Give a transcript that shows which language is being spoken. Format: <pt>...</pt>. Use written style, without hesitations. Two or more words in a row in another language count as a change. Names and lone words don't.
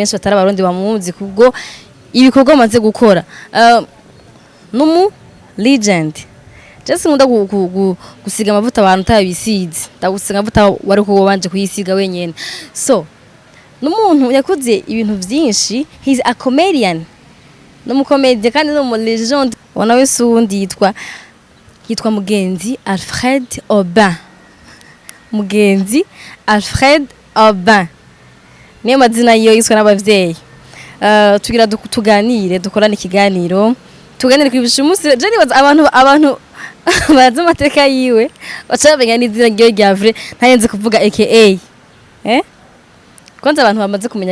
<rn>benshi batari abarundi bamuzi kubwo ibikorwa amaze gukora numu legend just nkunda gusiga amavuta abantu tabisize ndagusiga amavuta wari ko wanje kuyisiga wenyene so n'umuntu yakoze ibintu byinshi</rn> <en>he's a comedian</en> <rn>n'umukomedie kandi no mu legend wanawe sundi yitwa Mugenzi Alfred Aubin niyo mazina yo yiswe n'abavyeyi tugira tuganire dukorana ikiganiro tuganire kwibisha umunsi je nibaza abantu baza amateka yiwe bacabenya n'izina rya vrai ntayenze kuvuga aka Kwanza abantu bamaze kumenya</rn>